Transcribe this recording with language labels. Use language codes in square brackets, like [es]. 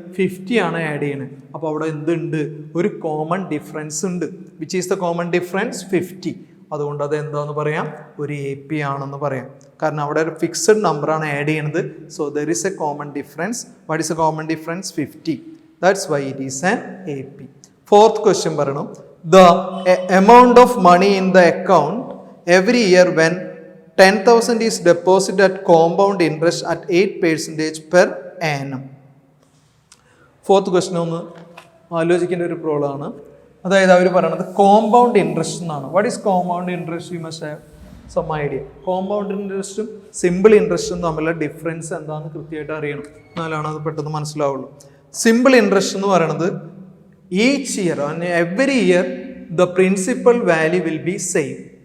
[ml] 50 ആണ് ആഡ് ചെയ്യണത്. അപ്പോൾ അവിടെ എന്തുണ്ട്? ഒരു കോമൺ ഡിഫറൻസ് ഉണ്ട്. [en] Which is the common difference? 50. [ml] അതുകൊണ്ട് അത് എന്താന്ന് പറയാം? ഒരു AP ആണെന്ന് പറയാം. കാരണം അവിടെ ഒരു ഫിക്സഡ് നമ്പറാണ് ആഡ് ചെയ്യണത്. [en] So there is a common difference. What is a common difference? 50. That's why it is an AP. [ml] Fourth question പറയണം. [en] The amount of money in the account every year when 10,000 is deposited at compound interest at 8% per annum. [ml] Fourth question ഒന്ന് ആലോചിക്കേണ്ട ഒരു problem ആണ്. അതായത് അവർ പറയുന്നത് compound interest എന്നാണ്. [en] What is compound interest? You must have some idea. [ml] Compound ഇൻട്രസ്റ്റും simple ഇൻട്രസ്റ്റും തമ്മിലുള്ള difference എന്താണെന്ന് കൃത്യമായിട്ട് അറിയണം. എന്നാലാണ് അത് പെട്ടെന്ന് മനസ്സിലാവുള്ളൂ. സിമ്പിൾ ഇൻട്രസ്റ്റ് എന്ന് പറയുന്നത് [en] Each year every year the principal value will be same.